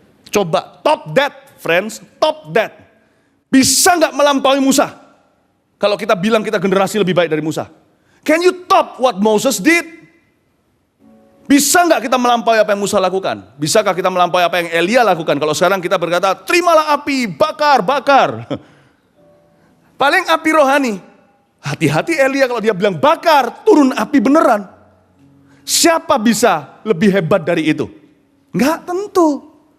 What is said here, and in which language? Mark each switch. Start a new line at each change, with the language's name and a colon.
English: Coba, top that, friends, top that.
Indonesian: Bisa nggak melampaui Musa? Kalau kita bilang kita generasi lebih baik dari Musa.
English: Can you top what Moses did?
Indonesian: Bisa nggak kita melampaui apa yang Musa lakukan? Bisakah kita melampaui apa yang Elia lakukan? Kalau sekarang kita berkata, terimalah api, bakar, bakar. Paling api rohani. Hati-hati Elia kalau dia bilang bakar, turun api beneran. Siapa bisa lebih hebat dari itu? Enggak tentu.